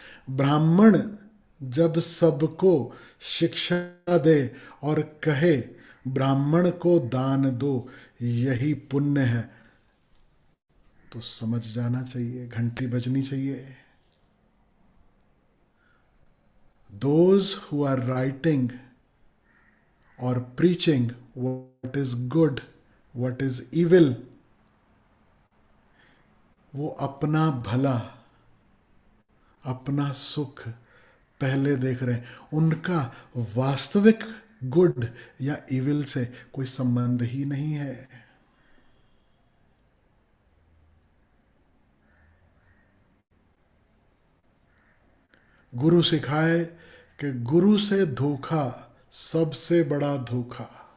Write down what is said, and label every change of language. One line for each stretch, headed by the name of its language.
Hindi: ब्राह्मण जब सबको शिक्षा दे और कहे ब्राह्मण को दान दो, यही पुण्य है, तो समझ जाना चाहिए, घंटी बजनी चाहिए।
English: Those who are writing or preaching what is good, what is evil,
Hindi: वो अपना भला, अपना सुख पहले देख रहे हैं। उनका वास्तविक गुड या इविल से कोई संबंध ही नहीं है। गुरु सिखाए कि गुरु से धोखा सबसे बड़ा धोखा।